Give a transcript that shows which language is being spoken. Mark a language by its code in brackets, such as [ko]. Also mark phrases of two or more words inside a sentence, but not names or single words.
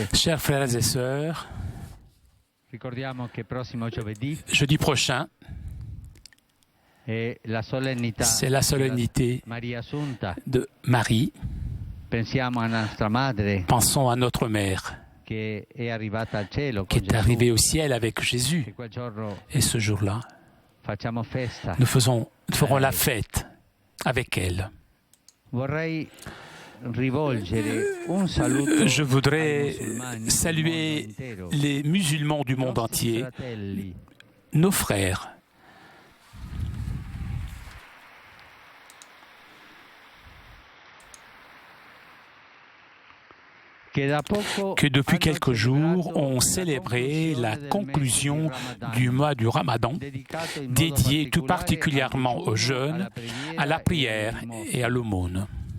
[fr] Chers frères et sœurs, [it] ricordiamo che prossimo giovedì [fr] jeudi prochain, [it] è la solennità [fr] c'est la solennité [it] Maria Assunta. [fr] de Marie. [it] Pensiamo a nostra madre [fr] Pensons à notre mère [it] che è arrivata al cielo [fr] qui [it] con [fr] est [it] Gesù. [fr] arrivée au ciel avec Jésus. [it] E quel giorno [fr] Et ce jour-là, [it] facciamo festa. [fr] nous ferons la fête avec elle. [it] Vorrei rivolgere un saluto [fr] Je voudrais [it] ai musulmani del [fr] saluer [it] mondo intero. [fr] les musulmans du monde [it] Nostri [fr] entier, [it] fratelli [fr] nos frères, que depuis quelques jours ont célébré la conclusion du mois du Ramadan, dédié tout particulièrement aux jeûnes, à la prière et à l'aumône.